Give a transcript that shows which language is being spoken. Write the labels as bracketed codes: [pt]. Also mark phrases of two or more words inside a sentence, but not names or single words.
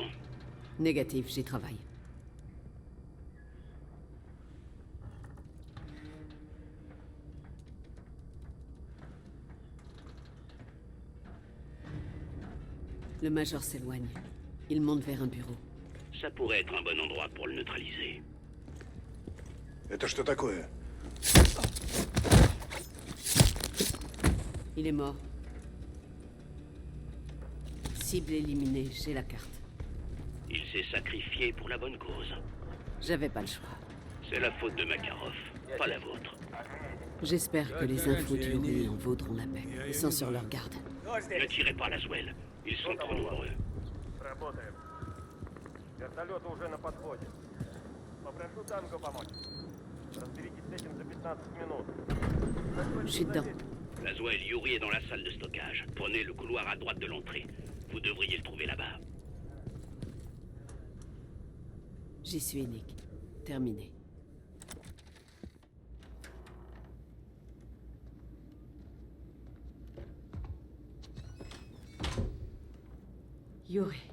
[fr] Négatif, j'y travaille. Le Major s'éloigne. Il monte vers un bureau. Ça pourrait être un bon endroit pour le neutraliser. [ru] Это что такое? [fr] Il est mort. Cible éliminée, j'ai la carte. Il s'est sacrifié pour la bonne cause. J'avais pas le choix. C'est la faute de Makarov, pas la vôtre. J'espère que les infos d'Yuri en vaudront la peine. Ils sont sur leur garde. Ne tirez pas, Laswell. Ils sont trop nombreux. [ru] Работаем. Вертолеты уже на подходе. Попрошу Танго помочь. Разберитесь с этим за 15 минут. [fr] Je suis dedans. Laswell, Yuri est dans la salle de stockage. Prenez le couloir à droite de l'entrée. Vous devriez le trouver là-bas. J'y suis, Nick. Terminé. Yuri.